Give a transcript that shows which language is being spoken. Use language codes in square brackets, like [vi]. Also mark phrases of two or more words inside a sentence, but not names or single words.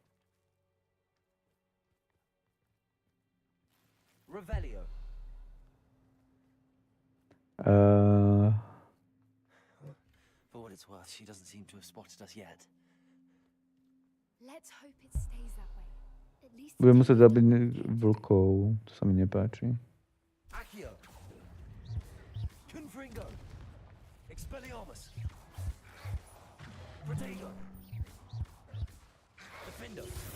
[sk] Revelio. [en] For what it's worth, she doesn't seem to have spotted us yet. Let's hope it stays that way. At least [sk] budem musieť zabiť vlkov. To sa mi nepáči. Accio. Confringo. Expelliarmus. Protego. Defendo.